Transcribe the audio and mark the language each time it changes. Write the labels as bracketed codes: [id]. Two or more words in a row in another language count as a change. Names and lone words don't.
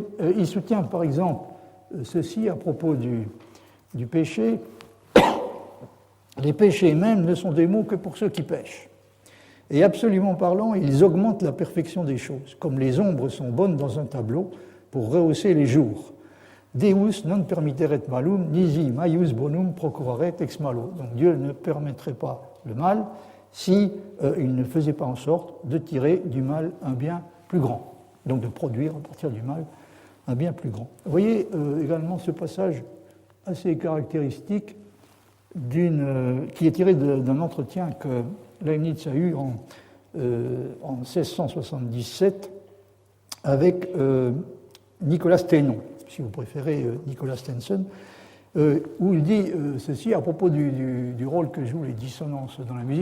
[fr] Il soutient par exemple ceci à propos du péché. Les péchés même ne sont des mots que pour ceux qui pêchent. Et absolument parlant, ils augmentent la perfection des choses, comme les ombres sont bonnes dans un tableau pour rehausser les jours. [la] Deus non permitteret malum, nisi maius bonum procuraret ex malo. [fr] Donc Dieu ne permettrait pas le mal si il ne faisait pas en sorte de tirer du mal un bien plus grand, donc de produire à partir du mal un bien plus grand. Vous voyez également ce passage assez caractéristique qui est tiré d'un entretien que Leibniz a eu en 1677 avec Nicolas Steno, si vous préférez Nicolas Stenson, où il dit ceci à propos du rôle que jouent les dissonances dans la musique.